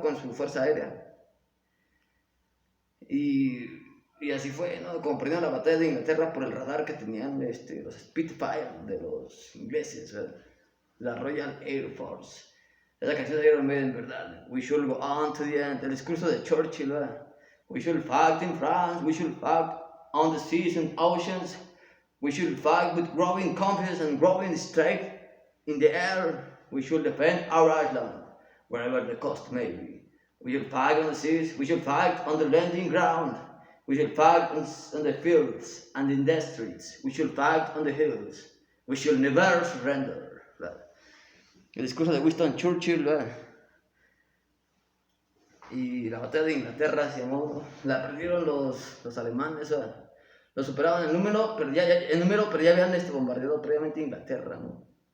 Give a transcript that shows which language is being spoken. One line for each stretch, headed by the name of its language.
Spanish: Con su fuerza aérea. Y así fue, ¿no? Como perdieron la batalla de Inglaterra por el radar que tenían los Spitfire de los ingleses, ¿verdad? La Royal Air Force. Esa canción de Iron Maiden, ¿verdad?
English: We should go on to the end.
Spanish: El discurso de Churchill, ¿verdad?
English: We should fight in France, we should fight on the seas and oceans. We should fight with growing confidence and growing strength in the air. We should defend our island, wherever the cost may be. We should fight on the seas, we should fight on the landing ground. We should fight on the fields and in the streets. We should fight on the hills. We should never surrender.
Spanish: ¿Verdad? El discurso de Winston Churchill, ¿verdad? Y la batalla de Inglaterra se llamó, la perdieron los alemanes, ¿verdad? Lo superaban en número, pero ya habían bombardeado previamente Inglaterra, ¿no?